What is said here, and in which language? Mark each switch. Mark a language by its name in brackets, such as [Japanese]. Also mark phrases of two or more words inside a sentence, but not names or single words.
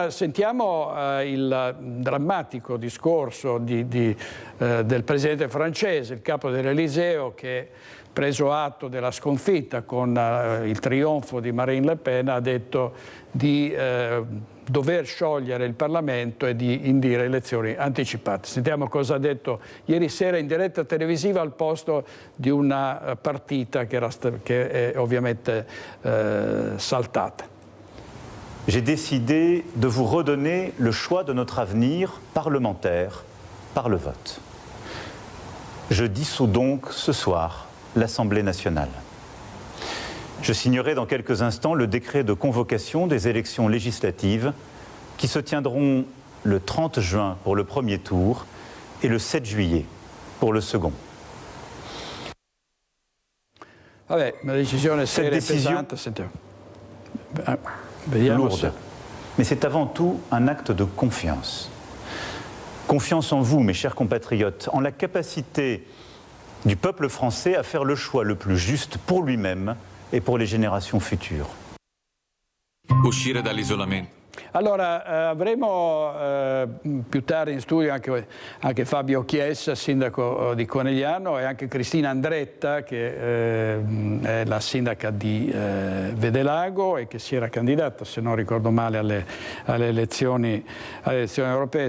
[Italian] Sentiamo il drammatico discorso del presidente francese, il capo dell'Eliseo, che preso atto della sconfitta con il trionfo di Marine Le Pen ha detto di dover sciogliere il Parlamento e di indire elezioni anticipate. Sentiamo cosa ha detto ieri sera in diretta televisiva al posto di una partita che è ovviamente saltata. [French] J'ai décidé de vous redonner le choix de notre avenir parlementaire par le vote. Je dissous donc ce soir l'Assemblée nationale. Je signerai dans quelques instants le décret de convocation des élections législatives qui se tiendront le 30 juin pour le premier tour et le 7 juillet pour le second. [Italian] Vabbè, una decisione seria e pesante, sentiamo. Vediamo [French] lourde, mais c'est avant tout un acte de confiance. Confiance en vous, mes chers compatriotes, en la capacité du peuple français à faire le choix le plus juste pour lui-même e pour les générations futures. [Italian] Uscire dall'isolamento. Allora, avremo più tardi in studio anche Fabio Chiesa, sindaco di Conegliano, e anche Cristina Andretta, che è la sindaca di Vedelago e che si era candidata, se non ricordo male, alle elezioni europee.